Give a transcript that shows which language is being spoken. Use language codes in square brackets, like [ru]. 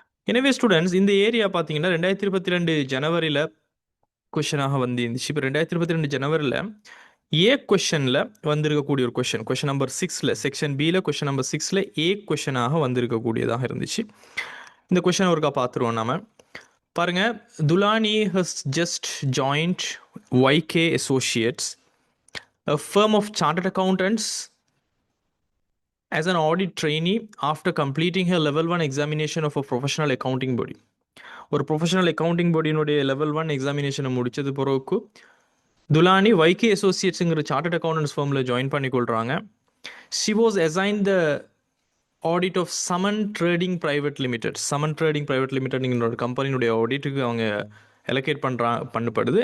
[ta] எனவே ஸ்டூடெண்ட்ஸ், இந்த ஏரியா பார்த்தீங்கன்னா 2022 ஜனவரியில் கொஷனாக வந்துருந்துச்சு. இப்போ 2022 ஜனவரியில் ஏ கொஷனில் வந்திருக்கக்கூடிய ஒரு கொஷின் நம்பர் 6ல், செக்ஷன் பியில் கொஷின் நம்பர் 6ல் ஏ கொஷனாக வந்திருக்கக்கூடியதாக இருந்துச்சு. இந்த கொஷனை ஒருக்கா பார்த்துருவோம் நாம. பாருங்க, [en] Thulani has just joined YK Associates, a firm of chartered accountants, as an audit trainee after completing her level 1 examination of a professional accounting body. [ta] ஒரு ப்ரொஃபஷனல் அக்கௌண்டிங் பாடியினுடைய லெவல் 1 எக்ஸாமினேஷனை முடித்தது பிறகு Tulani YK Associatesங்கிற chartered accountants ஃபார்மில் join பண்ணிக்கொள்கிறாங்க. [en] She was assign the audit of Saman trading private limited. [ta] Saman trading private லிமிடெட்ங்கிற ஒரு கம்பெனியுடைய ஆடிட்டுக்கு அவங்க allocate பண்ணப்படுது.